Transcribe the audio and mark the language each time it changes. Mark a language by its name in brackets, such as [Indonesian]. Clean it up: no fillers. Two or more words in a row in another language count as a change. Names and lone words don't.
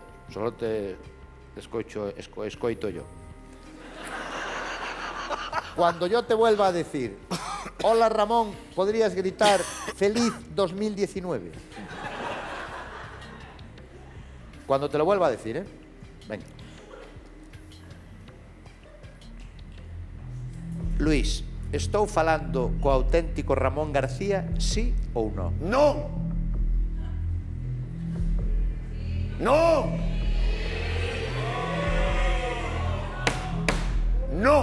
[Spanish] Solo te escoito yo. Cuando yo te vuelva a decir, hola Ramón, podrías gritar feliz 2019. Cuando te lo vuelva a decir, ¿eh? Venga. [Galician] Luís, estou falando co auténtico Ramón García, sí ou non? Non! Non! Non!